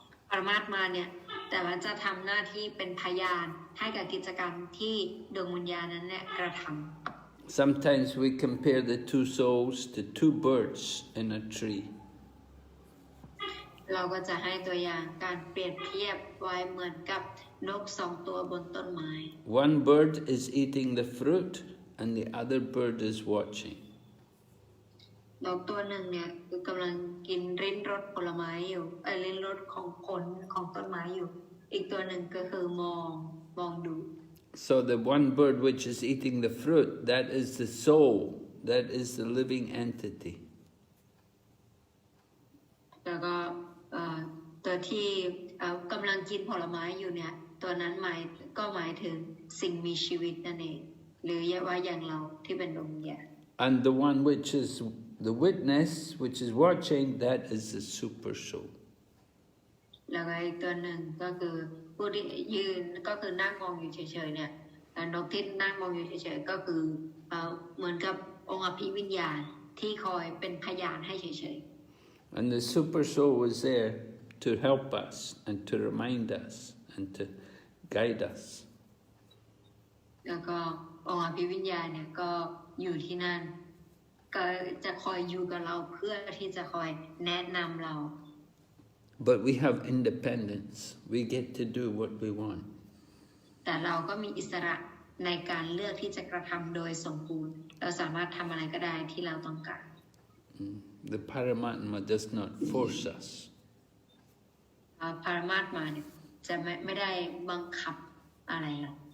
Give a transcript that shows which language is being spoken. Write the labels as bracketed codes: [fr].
[th] ปรมาตมาเนี่ยแต่ว่าจะทำหน้าที่เป็นพยานให้กับกิจกรรมที่ดวงวิญญาณนั้นเนี่ยกระทำ [en] Sometimes we compare the two souls to two birds in a tree. [th] เราก็จะให้ตัวอย่างการเปรียบเทียบไว้เหมือนกับนกสองตัวบนต้นไม้ [en] One bird is eating the fruit and the other bird is watching. [th] นกตัวหนึ่งเนี่ยคือกำลังกินริ้นรสผลไม้อยู่ริ้นรสของผลของต้นไม้อยู่อีกตัวหนึ่งก็คือมองดู [en] So the one bird which is eating the fruit, that is the soul, that is the living entity. [th] แล้วก็ตัวที่กำลังกินผลไม้อยู่เนี่ยตัวนั้นหมายถึงสิ่งมีชีวิตนั่นเองหรือว่าอย่างเราที่เป็นดวงวิญญาณ [en] And the one which is the witness, which is watching, that is the super soul. [th] แล้วก็อีกตัวหนึ่งก็คือผู้ที่ยืนก็คือนั่งมองอยู่เฉยๆเนี่ยนกที่นั่งมองอยู่เฉยๆก็คือเหมือนกับองค์อภิวิญญาณที่คอยเป็นพยานให้เฉยๆ [en] And the super soul was there to help us and to remind us and to guide us. [th] แล้วก็องค์อภิวิญญาณเนี่ยก็อยู่ที่นั่นก็จะคอยอยู่กับเราเพื่อที่จะคอยแนะนำเรา [en] But we have independence. We get to do what we want. [th] แต่เราก็มีอิสระในการเลือกที่จะกระทำโดยสมบูรณ์เราสามารถทำอะไรก็ได้ที่เราต้องการ [en] The Paramatma does not force us. [th] ปรมาตมาเนี่ยจะไม่ได้บังคับอะไรเรา